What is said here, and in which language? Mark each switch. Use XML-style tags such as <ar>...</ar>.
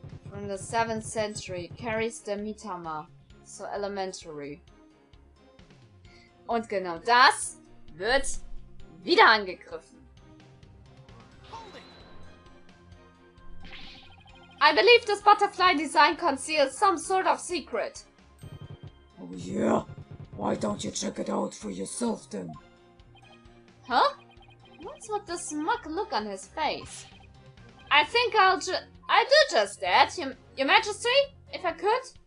<en>From the 7th century carries the Mitama, so elementary.</en> <de>Und genau das wird wieder angegriffen.</de> <en>I believe this butterfly design conceals some sort of secret. Oh yeah? Why don't you check it out for yourself then? Huh? What's with the smug look on his face? I think I'll do just that, Your Majesty, if I could.</en>